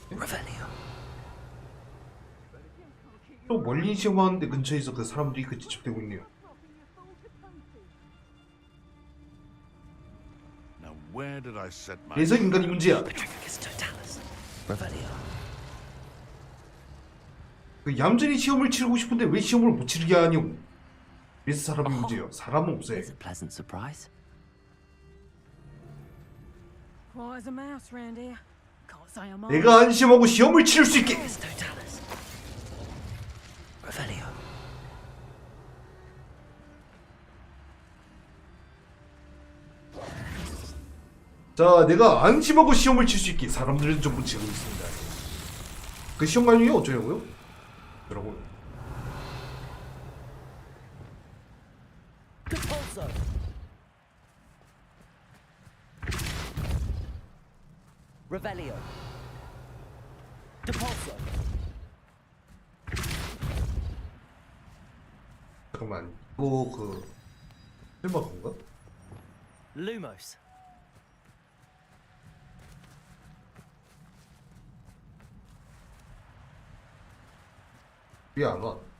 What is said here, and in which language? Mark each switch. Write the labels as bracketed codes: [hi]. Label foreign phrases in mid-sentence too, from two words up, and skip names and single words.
[la] Revelio. [ko] 또 멀리 시험하는데 근처에서 그 사람들이 그 지척되고 있네요. [en] Now where did I set my... [ko] 그래서 인간이 문제야. [la] Petrificus totalis. Revelio. [ko] 그 얌전히 시험을 치르고 싶은데 왜 시험을 못 치르게 하냐고. 그래서 사람이 문제예요. 사람은 없어요. [en] Here's a pleasant surprise. Quiet as a mouse round here. Can't say I'm [ko] 내가 안심하고 시험을 치를 수 있게. [la] Totalis. Revelio. [ko] 자, 내가 안심하고 시험을 칠 수 있게 사람들은 전부 지고 있습니다. 그 시험 관중이 어쩌냐고요? 여러분. [la] Depulso. Revelio. Depulso. [ko] 잠깐만, 이거 그 설마 건가? [la] Lumos. [ko] 왜 안 와?